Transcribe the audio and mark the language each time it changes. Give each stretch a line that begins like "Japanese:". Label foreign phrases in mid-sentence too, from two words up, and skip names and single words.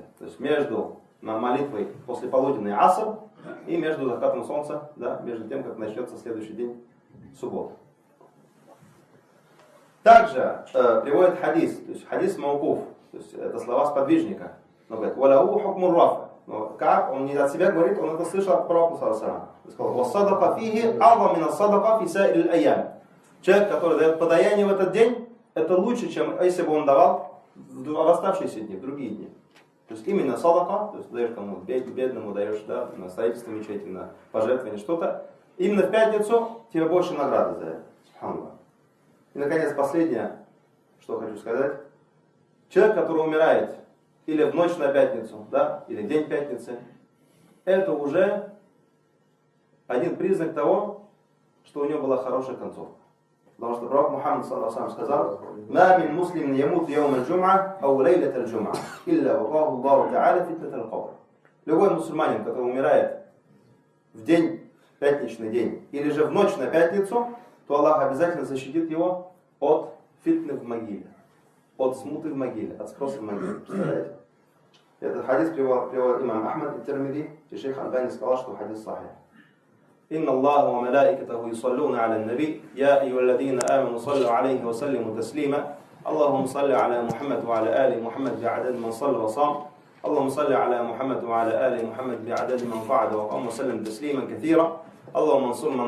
Russian: То есть между молитвой после полуденной аср и между закатом солнца, между тем, как начнется следующий день суббота. Также приводит хадис, то есть хадис маукуф, то есть это слова сподвижника. Он говорит:
Arabic: «وله حكم الرفع».
Russian: Но как? Он не от себя говорит, он это слышал от пророка
Arabic: صلى الله عليه وسلم. «والصدقة فيه أعظم من الصدقة في سائر الأيام».
Russian: Человек, который дает подаяние в этот день, это лучше, чем если бы он давал в оставшиеся дни, в другие дни. То есть именно садака, то есть даешь кому-то бедному, даешь, да, на строительство мечети, на пожертвование, что-то. Именно в пятницу тебе больше награды за это. Субханаллах. И, наконец, последнее, что хочу сказать. Человек, который умирает или в ночь на пятницу, да, или в день пятницы, это уже один признак того, что у него была хорошая концовка. Потому что пророк Мухаммад ﷺ сказал:
Arabic: «ما من مسلم يموت يوم الجمعة أو ليلة الجمعة، إلا وقاه الله تعالى فتنة القبر».
Russian: Любой мусульманин, который умирает в день, пятничный день, или же в ночь на пятницу, то Аллах обязательно защитит его от фитны в могиле, от смуты в могиле, от спроса в могиле. Представляете? Этот хадис привел имам Ахмад и Тирмиди, и шейх Альбани сказал, что хадис сахих.
Arabic: إن الله وملائكته يصلون على النبي يا أيها الذين آمنوا صلوا عليه وسلموا تسليما اللهم صل على محمد وعلى آل محمد بعدد من صلى وصام اللهم صل على محمد وعلى آل محمد بعدد من قعد وقام وسلم تسليما كثيرا اللهم انصر من